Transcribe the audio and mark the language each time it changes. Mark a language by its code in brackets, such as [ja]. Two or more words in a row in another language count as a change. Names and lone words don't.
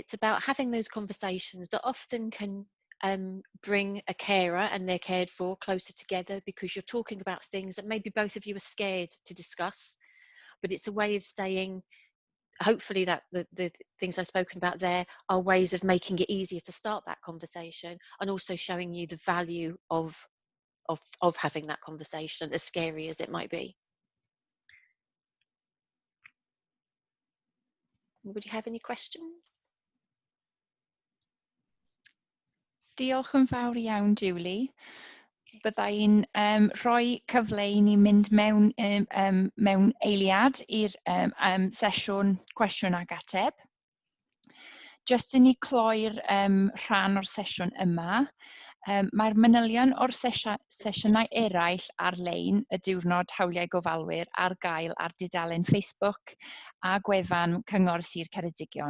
[en] It's about having those conversations that often can bring a carer and their cared for closer together, because you're talking about things that maybe both of you are scared to discuss, but it's a way of saying, hopefully that the things I've spoken about there are ways of making it easier to start that conversation, and also showing you the value of having that conversation, as scary as it might be. Would you have any questions? [cy] Diolch yn fawr iawn, Julie. Byddai'n rhoi cyfle i ni mynd mewn, mewn eiliad i'r sesiwn cwestiwn ag ateb. Jyst i ni cloi'r rhan o'r sesiwn yma, mae'r manylion o'r sesiynau eraill ar-lein, y diwrnod hawliau gofalwyr, ar gael ar dudalen Facebook a gwefan Cyngor Sir Ceredigion.